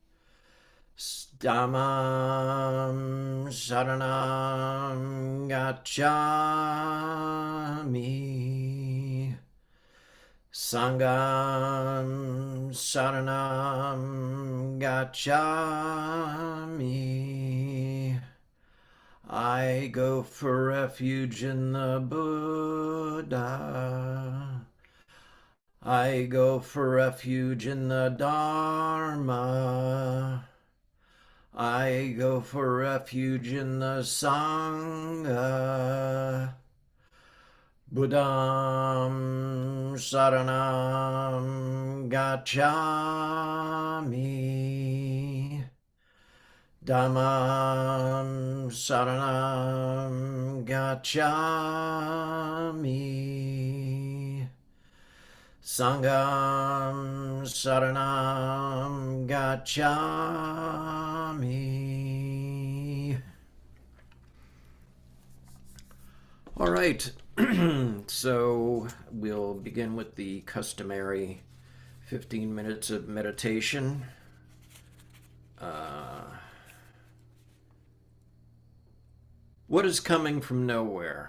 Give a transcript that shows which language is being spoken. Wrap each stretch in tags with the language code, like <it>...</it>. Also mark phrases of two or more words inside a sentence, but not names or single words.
<pi>Dhammam Saranam Gacchami. Sangham Saranam Gacchami.</pi> <en>I go for refuge in the Buddha. I go for refuge in the Dharma. I go for refuge in the Sangha.</en> <pi>Buddham Saranam Gacchami. Dhammam Saranam Gacchami. Sangham Saranam Gacchami.</pi> <en>All right, so we'll begin with the customary 15 minutes of meditation. What is coming from nowhere?</en>